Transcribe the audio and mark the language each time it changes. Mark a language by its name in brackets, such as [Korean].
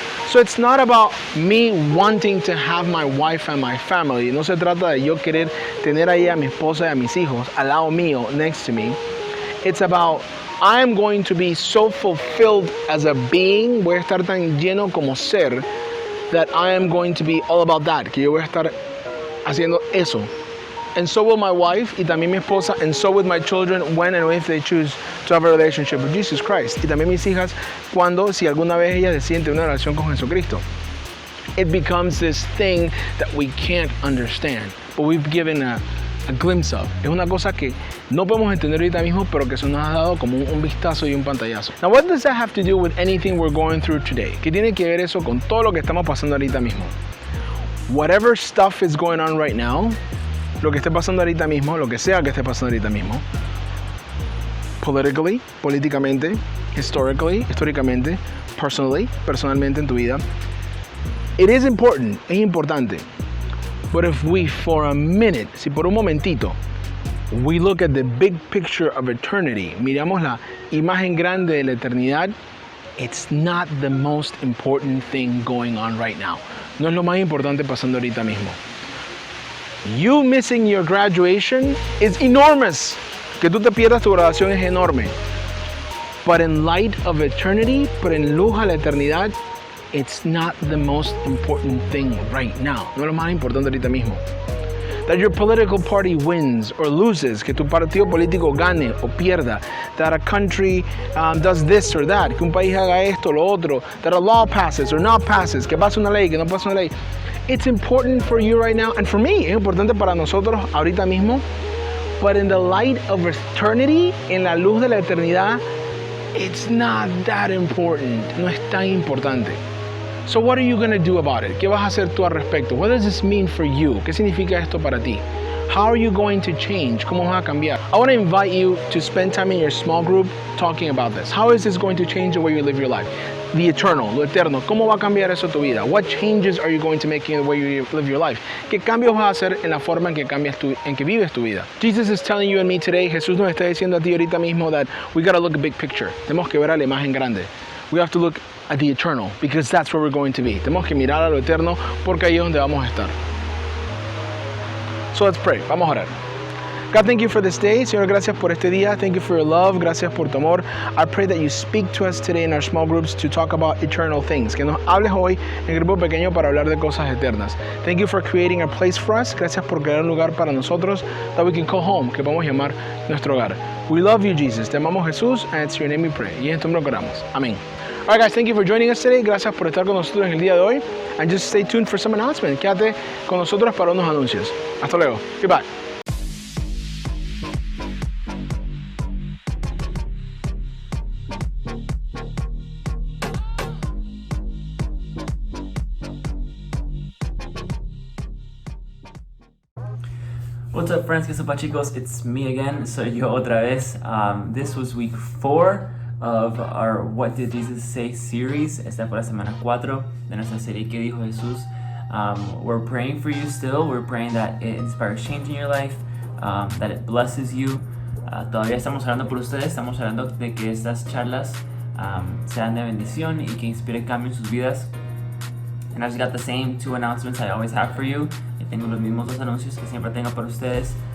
[English] So it's not about me wanting to have my wife and my family. [Spanish] No se trata de yo querer tener ahí a mi esposa y a mis hijos al lado mío, [English] next to me. It's about I am going to be so fulfilled as a being, [Spanish] voy a estar tan lleno como ser, [English] that I am going to be all about that, [Spanish] que yo voy a estar haciendo eso. [English] And so will my wife, [Spanish] y también mi esposa, [English] and so with my children when and if they choose to have a relationship with Jesus Christ. [Spanish] Y también mis hijas, cuando, si alguna vez ellas deciden tener una relación con Jesucristo. [English] It becomes this thing that we can't understand, but we've given a glimpse of. [Spanish] Es una cosa que no podemos entender ahorita mismo, pero que se nos ha dado como un vistazo y un pantallazo. [English] Now, what does that have to do with anything we're going through today? [Spanish] ¿Qué tiene que ver eso con todo lo que estamos pasando ahorita mismo? [English] Whatever stuff is going on right now, [Spanish] lo que esté pasando ahorita mismo, lo que sea que esté pasando ahorita mismo, [English] politically, [Spanish] políticamente, históricamente, personalmente en tu vida, [English] it is important, [Spanish] es importante. [English] But if we, for a minute, [Spanish] si por un momentito, [English] we look at the big picture of eternity, [Spanish] miramos la imagen grande de la eternidad, [English] it's not the most important thing going on right now. [Spanish] No es lo más importante pasando ahorita mismo. [English] You missing your graduation is enormous. [Spanish] Que tú te pierdas tu graduación es enorme. [English] But in light of eternity, [Spanish] pero en luz a la eternidad, [English] it's not the most important thing right now. [Spanish] No es lo más importante ahorita mismo. [English] That your political party wins or loses, [Spanish] que tu partido político gane o pierda. [English] That a country does this or that, [Spanish] que un país haga esto o lo otro. [English] That a law passes or not passes, [Spanish] que pase una ley, [English] que no pase una ley. It's important for you right now, and for me, [Spanish] es importante para nosotros ahorita mismo. [English] But in the light of eternity, [Spanish] en la luz de la eternidad, [English] it's not that important. [Spanish] No es tan importante. [English] So what are you going to do about it? [Spanish] ¿Qué vas a hacer tú al respecto? [English] What does this mean for you? [Spanish] ¿Qué significa esto para ti? [English] How are you going to change? [Spanish] ¿Cómo vas a cambiar? [English] I want to invite you to spend time in your small group talking about this. How is this going to change the way you live your life? The eternal, [Spanish] lo eterno. ¿Cómo va a cambiar eso tu vida? [English] What changes are you going to make in the way you live your life? [Spanish] ¿Qué cambios vas a hacer en la forma en que vives tu vida? [English] Jesus is telling you and me today, [Spanish] Jesús nos está diciendo a ti ahorita mismo [English] that we got to look at big picture. [Spanish] Tenemos que ver a la imagen grande. [English] We have to look at the eternal because that's where we're going to be. [Spanish] Tenemos que mirar a lo eterno porque ahí es donde vamos a estar. [English] So let's pray. [Spanish] Vamos a orar. [English] God, thank you for this day. [Spanish] Señor, gracias por este día. [English] Thank you for your love. [Spanish] Gracias por tu amor. [English] I pray that you speak to us today in our small groups to talk about eternal things. [Spanish] Que nos hables hoy en el grupo pequeño para hablar de cosas eternas. [English] Thank you for creating a place for us. [Spanish] Gracias por crear un lugar para nosotros [English] that we can call home, [Spanish] que podemos llamar nuestro hogar. [English] We love you, Jesus. [Spanish] Te amamos, Jesús, [English] and it's your name we pray. [Spanish] Y en tu nombre oramos. Amén. [English] All right, guys, thank you for joining us today. [Spanish] Gracias por estar con nosotros en el día de hoy. [English] And just stay tuned for some announcements. [Spanish] Quédate con nosotros para unos anuncios. Hasta luego. [English] Goodbye. What's up, friends? [Spanish] ¿Qué sopa, chicos? [English] It's me again. [Spanish] Soy yo otra vez. [English] This was week 4 of our What Did Jesus Say series. [Spanish] Esta fue la semana 4 de nuestra serie ¿Qué dijo Jesús? [English] We're praying for you still. We're praying that it inspires change in your life, that it blesses you. [Spanish] Todavía estamos orando por ustedes. Estamos orando de que estas charlas sean de bendición y que inspiren cambio en sus vidas. [English] And I've got the same 2 announcements I always have for you. [Spanish] Tengo los mismos 2 anuncios que siempre tengo para ustedes.